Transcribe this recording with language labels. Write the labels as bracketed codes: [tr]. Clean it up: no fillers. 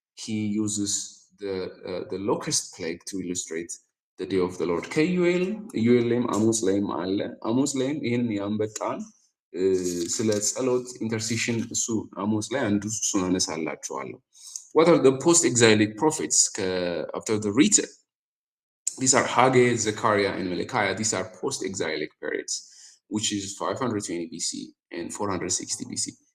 [en] He uses the locust plague to illustrate the day of the Lord. [am] ከዩኤል ላይም አሞጽ ላይም አለ። አሞጽ ላይም ይህን ያንበጣን ስለ ጸሎት ኢንተርሴሽን እሱ አሞጽ ላይ አንዱ እሱን አነሳላችኋለሁ። [en] What are the post-exilic prophets after the return? These are Haggai, Zechariah, and Malachi. These are post-exilic periods, which is 520 BC and 460 BC.